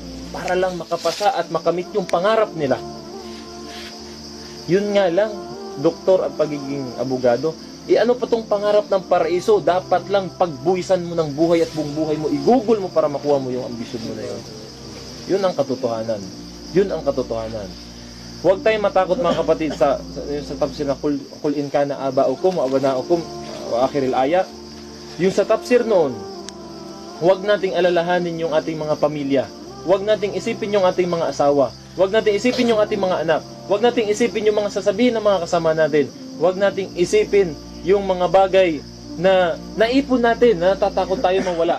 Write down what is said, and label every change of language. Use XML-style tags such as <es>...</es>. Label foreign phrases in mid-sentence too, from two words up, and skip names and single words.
<tl>Para lang makapasa at makamit yung pangarap nila. Yun nga lang, doktor at pagiging abogado. Ano pa tong pangarap ng paraiso? Dapat lang pagbuwisan mo ng buhay at buong buhay mo, igugol mo para makuha mo yung ambisyon mo na yun. Yun ang katotohanan. Yun ang katotohanan. Huwag tayong matakot mga kapatid sa tafsir na</tl> <ar>قل إن كان آباؤكم وأبناؤكم وآخر الآية.</ar> <tl>Yung sa tafsir noon, huwag nating alalahanin yung ating mga pamilya. Huwag nating isipin yung ating mga asawa. Huwag nating isipin yung ating mga anak. Huwag nating isipin yung mga sasabihin ng mga kasama natin. Huwag nating isipin yung mga bagay na naipon natin, na natatakot tayo mawala.</tl>